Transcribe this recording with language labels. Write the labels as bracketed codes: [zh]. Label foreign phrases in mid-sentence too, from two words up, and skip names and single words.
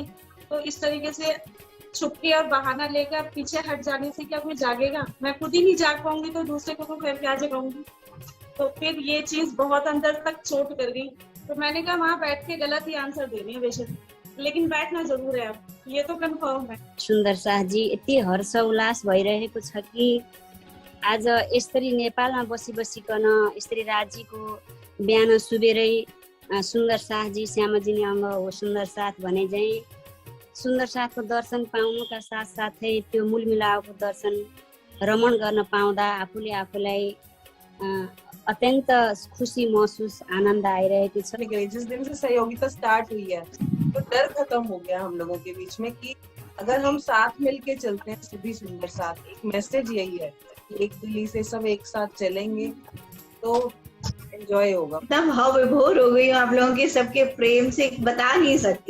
[hi] तो इस तरीके से छुपके और बहाना लेकर पीछे हट जाने से क्या कोई जागेगा? मैं खुद ही नहीं जाग पाऊंगी तो दूसरे को तो फिर क्या जगाऊंगी। तो फिर ये चीज बहुत अंदर तक चोट कर गई। तो मैंने कहा वहाँ बैठ के गलत ही आंसर देने है बेशक, लेकिन बैठना जरूर है अब, ये तो कन्फर्म है। [ne] सुन्दर शाहजी, यति हर्ष उल्लास भइरहेको छ कि आज यसरी नेपालमा बसी बसिकन यसरी राज्यको बिहान सुबेरै सुन्दर शाहजी श्यामजी अङ्ग हो सुन्दर साथ भने चाहिँ सुन्दर साथको दर्शन पाउनुका साथ साथै त्यो मूल मिलावको दर्शन रमण गर्न पाउँदा आफूले आफूलाई अत्यंत खुशी महसूस आनंद आइरहेको छ। [hi] जिस दिन से सहयोगिता स्टार्ट हुई है तो डर खत्म हो गया हम लोगों के बीच में कि अगर हम साथ मिलके चलते हैं सभी सुंदर साथ, एक मैसेज यही है कि एक दिल्ली से सब एक साथ चलेंगे तो एंजॉय होगा। इतना भाव विभोर हो गई आप लोगों के सबके प्रेम से बता नहीं सकती।